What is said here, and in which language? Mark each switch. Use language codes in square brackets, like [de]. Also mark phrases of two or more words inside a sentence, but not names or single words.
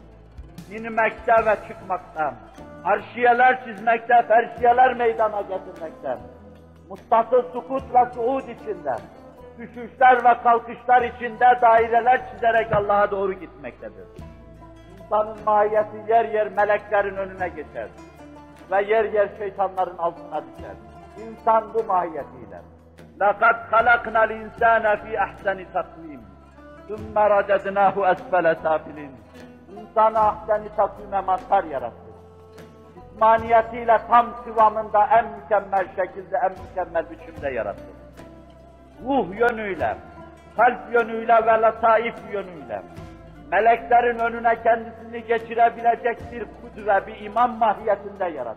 [tr] İnmekte ve çıkmakta, arşiyeler çizmekte, ferşiyeler meydana getirmekte, mustasıl sukut ve suud içinde, düşüşler ve kalkışlar içinde daireler çizerek Allah'a doğru gitmektedir. İnsanın mahiyeti yer yer meleklerin önüne geçer ve yer yer şeytanların altına düşer. İnsan bu mahiyetiyle. [ar] لَقَدْ خَلَقْنَا الْاِنْسَانَ فِي اَحْسَنِ تَقْوِيمٍ ثُمَّ رَدَدْنَاهُ أَسْفَلَ سَافِلِينَ [tr] İnsanı ahsen-i takvime mazhar yarattı. İsmaniyetiyle tam kıvamında en mükemmel şekilde, en mükemmel biçimde yarattı. Ruh yönüyle, kalp yönüyle ve lataif yönüyle, meleklerin önüne kendisini geçirebilecek bir kudre, bir imam mahiyetinde yarattı.